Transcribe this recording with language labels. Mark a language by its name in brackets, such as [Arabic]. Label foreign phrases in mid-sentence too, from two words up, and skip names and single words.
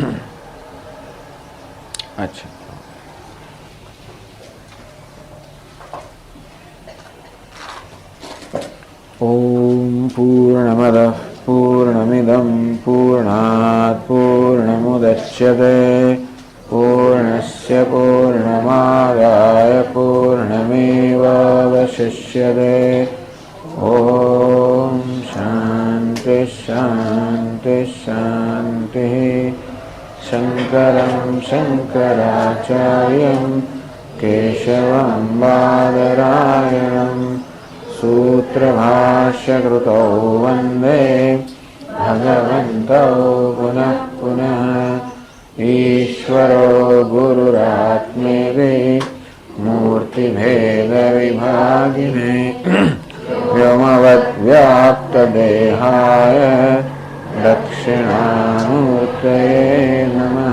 [Sanskrit] અચ્છા, ओम् पूर्णमदः पूर्णमिदं पूर्णात् पूर्णमुदच्यते पूर्णस्य पूर्णमादाय पूर्णमेवावशिष्यते. ओम् शान्तिः शान्तिः शान्तिः. शङ्करं शङ्कराचार्यं केशवं बादरायणं सूत्रभाष्यकृतौ वन्दे भगवन्तौ पुनः पुनः. ईश्वरो गुरुरात्मेति मूर्तिभेदविभागिने व्योमवद्व्याप्तदेहाय दक्षिणामूर्तये नमः.